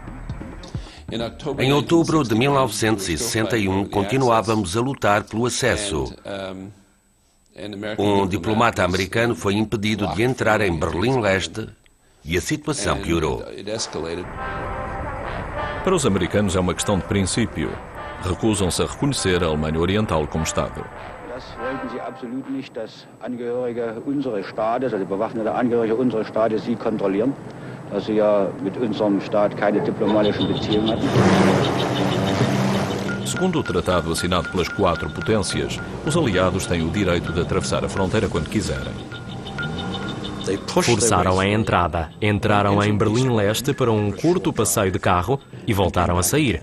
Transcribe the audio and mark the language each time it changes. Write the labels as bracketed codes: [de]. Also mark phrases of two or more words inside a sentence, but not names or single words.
[pt] Em outubro de 1961, continuávamos a lutar pelo acesso. Um diplomata americano foi impedido de entrar em Berlim-Leste e a situação piorou. Para os americanos é uma questão de princípio. Recusam-se a reconhecer a Alemanha Oriental como Estado. [de] Das wollten sie absolut nicht, dass Angehörige unseres Staates, also bewaffnete Angehörige unseres Staates, sie kontrollieren, dass sie ja mit unserem Staat keine diplomatischen Beziehungen hatten. [pt] Segundo o tratado assinado pelas 4 potências, os aliados têm o direito de atravessar a fronteira quando quiserem. Forçaram a entrada, entraram em Berlim-Leste para um curto passeio de carro e voltaram a sair.